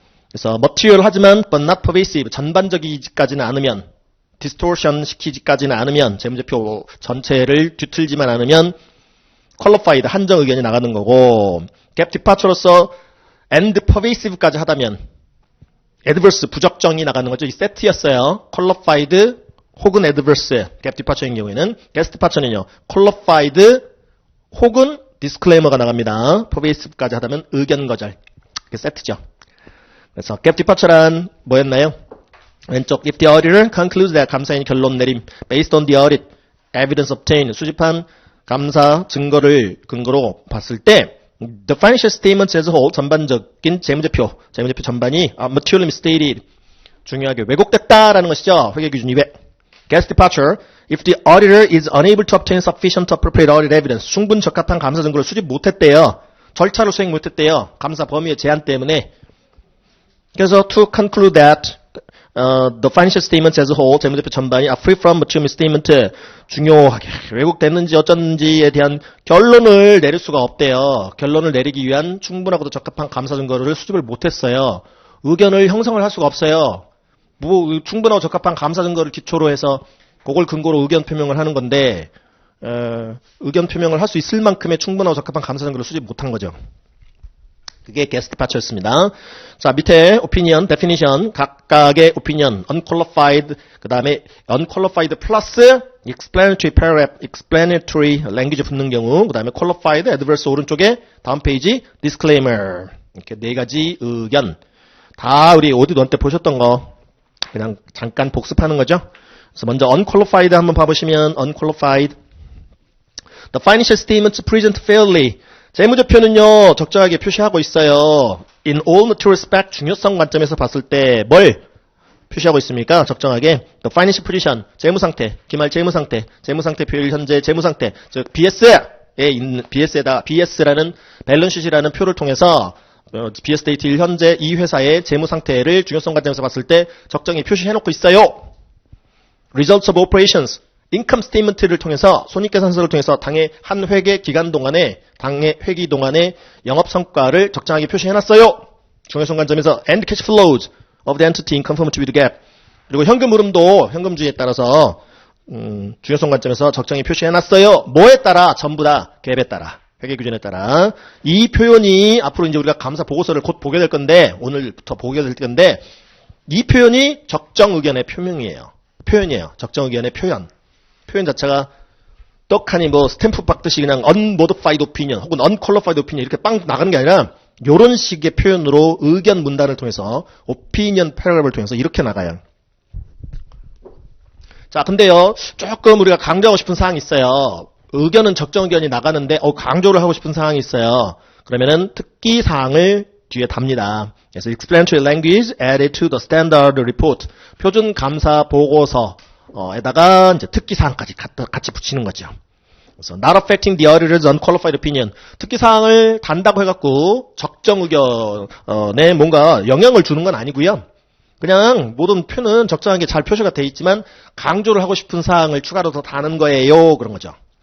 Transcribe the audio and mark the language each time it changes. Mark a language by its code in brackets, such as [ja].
[ko] 그래서 material 하지만 [en] but not pervasive, [ko] 전반적이지까지는 않으면, distortion 시키지까지는 않으면, 재무제표 전체를 뒤틀지만 않으면 qualified, 한정 의견이 나가는 거고, gap departure로서 and pervasive까지 하다면 adverse, 부적정이 나가는 거죠. 이 세트였어요. qualified 혹은 adverse, gap departure인 경우에는. guest departure는요, qualified 혹은 disclaimer가 나갑니다. pervasive까지 하다면 의견 거절. 이게 세트죠. 그래서 gap departure란 뭐였나요? [en] 왼쪽 if the auditor concludes that [ko] 감사인이 결론 내림 [en] based on the audit evidence obtained, [ko] 수집한 감사 증거를 근거로 봤을 때 [en] the financial statements as a whole, [ko] 전반적인 재무제표 전반이 [en] materially misstated, [ko] 중요하게 왜곡됐다라는 것이죠. 회계기준 위배. [en] guest departure, if the auditor is unable to obtain sufficient appropriate audit evidence, [ko] 충분 적합한 감사 증거를 수집 못했대요. 절차를 수행 못했대요. 감사 범위의 제한 때문에. 그래서 [en] to conclude that the financial statements as a whole, [ko] 재무제표 전반이 [en] are free from material misstatement, [ko] 중요하게 왜곡됐는지 어쩐지에 대한 결론을 내릴 수가 없대요. 결론을 내리기 위한 충분하고도 적합한 감사 증거를 수집을 못했어요. 의견을 형성을 할 수가 없어요. 뭐 충분하고 적합한 감사 증거를 기초로 해서 그걸 근거로 의견 표명을 하는 건데 의견 표명을 할 수 있을 만큼의 충분하고 적합한 감사 증거를 수집 못한 거죠. 그게 guest departure였습니다. 자, 밑에 opinion, definition, 각각의 opinion, unqualified, 그 다음에 unqualified 플러스 explanatory paragraph, explanatory language 붙는 경우, 그 다음에 qualified, adverse 오른쪽에 다음 페이지 disclaimer. 이렇게 네 가지 의견. 다 우리 오디오 때 보셨던 거 그냥 잠깐 복습하는 거죠. 그래서 먼저 unqualified 한번 봐보시면 unqualified. [en] The financial statements present fairly. [ko] 재무제표는요, 적정하게 표시하고 있어요. [en] In all material respect, [ko] 중요성 관점에서 봤을 때 뭘 표시하고 있습니까? 적정하게. [en] The financial position, [ko] 재무상태, 기말 재무상태, 재무상태표일 현재 재무상태, 즉 BS에 있는 BS라는 밸런스시트라는 표를 통해서 BS 데이트일 현재 이 회사의 재무상태를 중요성 관점에서 봤을 때 적정히 표시해놓고 있어요. [en] Results of operations. [ko] 인컴 스테이트먼트를 통해서 손익계산서를 통해서 당의 한 회계 기간 동안에 당의 회기 동안의 영업 성과를 적정하게 표시해놨어요. 중요성 관점에서 [en] and cash flows of the entity in conformity with GAAP. [ko] 그리고 현금 흐름도 현금주의에 따라서 중요성 관점에서 적정히 표시해놨어요. 뭐에 따라? 전부 다 GAP에 따라, 회계 규정에 따라. 이 표현이 앞으로 이제 우리가 감사 보고서를 곧 보게 될 건데, 오늘부터 보게 될 건데, 이 표현이 적정 의견의 표명이에요. 표현이에요. 적정 의견의 표현. 표현 자체가 떡하니 뭐 스탬프 박듯이 그냥 unmodified opinion 혹은 unqualified opinion 이렇게 빵 나가는 게 아니라 이런 식의 표현으로 의견 문단을 통해서 opinion paragraph을 통해서 이렇게 나가요. 자, 근데요 조금 우리가 강조하고 싶은 사항이 있어요. 의견은 적정 의견이 나가는데 강조를 하고 싶은 사항이 있어요. 그러면은 특기 사항을 뒤에 답니다. [en] 그래서 explanatory language added to the standard report. [ko] 표준 감사 보고서 에다가 이제 특기사항까지 같이 붙이는 거죠. [en] 그래서 not affecting the auditor's unqualified opinion. [ko] 특기사항을 단다고 해갖고 적정 의견에 뭔가 영향을 주는 건 아니고요. 그냥 모든 표는 적정하게 잘 표시가 돼 있지만 강조를 하고 싶은 사항을 추가로 더 다는 거예요. 그런 거죠.